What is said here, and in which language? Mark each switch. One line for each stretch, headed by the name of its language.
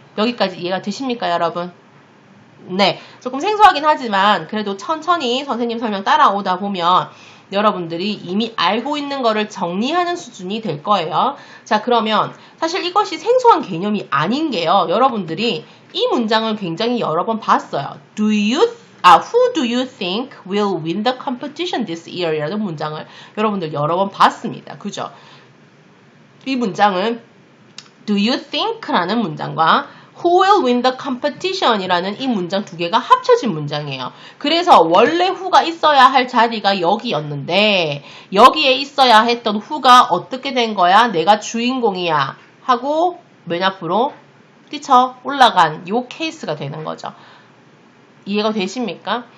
Korean: 여기까지 이해가 되십니까, 여러분? 네, 조금 생소하긴 하지만 그래도 천천히 선생님 설명 따라오다 보면 여러분들이 이미 알고 있는 거를 정리하는 수준이 될 거예요. 자, 그러면 사실 이것이 생소한 개념이 아닌 게요. 여러분들이 이 문장을 굉장히 여러 번 봤어요.
English: Who do you think will win the competition this year?
Korean: 이라는 문장을 여러분들 여러 번 봤습니다. 그죠? 이 문장은
English: Do you think?
Korean: 라는 문장과
English: Who will win the competition?
Korean: 이라는 이 문장 두 개가 합쳐진 문장이에요. 그래서 원래 who가 있어야 할 자리가 여기였는데 여기에 있어야 했던 who가 어떻게 된 거야? 내가 주인공이야 하고 맨 앞으로 뛰쳐 올라간 요 케이스가 되는 거죠. 이해가 되십니까?